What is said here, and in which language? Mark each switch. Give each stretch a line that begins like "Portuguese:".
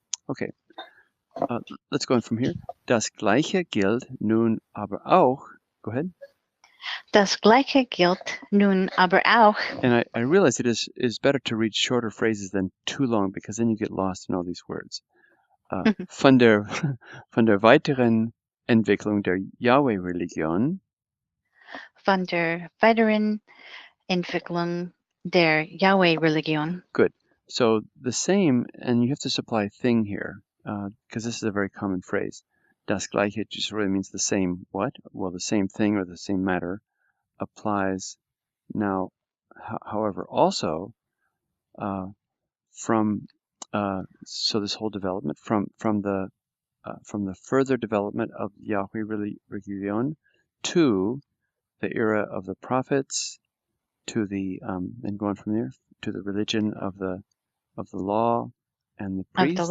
English: Okay, let's go on from here.
German: Das Gleiche gilt nun aber auch.
English: Go ahead.
German: Das Gleiche gilt nun aber auch.
English: And I realize it is better to read shorter phrases than too long, because then you get lost in all these words.
German: Von der weiteren Entwicklung der Yahweh-Religion. Von der weiteren Entwicklung der Yahweh-Religion.
English: Good. So the same, and you have to supply thing here, because this is a very common phrase.
German: Das Gleiche
English: just really means the same what? Well, the same thing or the same matter applies now, however, also from so this whole development from the further development of Yahweh Religion to the era of the prophets, to the and going from there to the religion of the law and the priests.